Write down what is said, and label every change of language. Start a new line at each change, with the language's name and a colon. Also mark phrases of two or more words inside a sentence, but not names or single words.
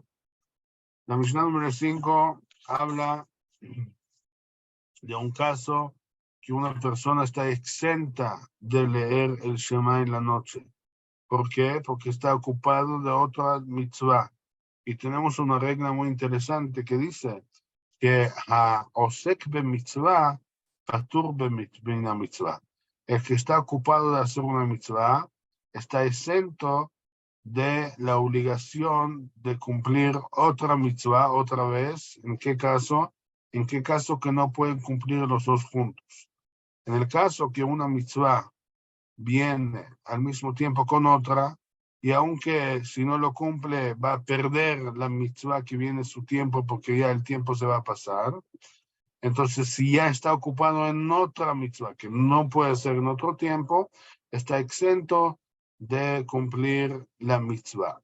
Spanish: La Mishnah número 5 habla de un caso que una persona está exenta de leer el Shema en la noche. ¿Por qué? Porque está ocupado de otra mitzvah. Y tenemos una regla muy interesante que dice que
Hebrew: עוסק במצוה, פטור מן המצוה.
Spanish: El que está ocupado de hacer una mitzvah está exento de la obligación de cumplir otra mitzvah otra vez. ¿En qué caso? En qué caso que no pueden cumplir los dos juntos. En el caso que una mitzvah viene al mismo tiempo con otra, y aunque si no lo cumple va a perder la mitzvah que viene su tiempo porque ya el tiempo se va a pasar, entonces si ya está ocupado en otra mitzvah que no puede ser en otro tiempo, está exento de cumplir la mitzvah.